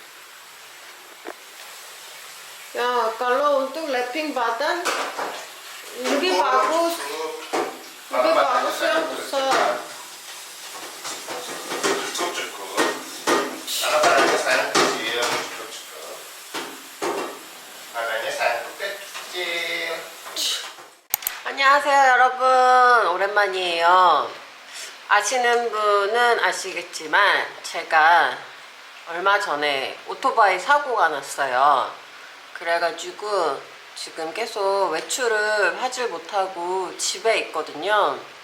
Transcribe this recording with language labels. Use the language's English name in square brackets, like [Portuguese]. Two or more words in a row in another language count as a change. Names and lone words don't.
[Indonesian] Ya, kalau untuk lapping badan lebih bagus. Lebih bagus yang besar. Cukup. Karena badannya sayang kecil. Cukup. Badannya sayang kecil. [Korean] 안녕하세요 여러분, 오랜만이에요. 아시는 분은 아시겠지만 제가 얼마 전에 오토바이 사고가 났어요. 그래가지고 지금 계속 외출을 하질 못하고 집에 있거든요.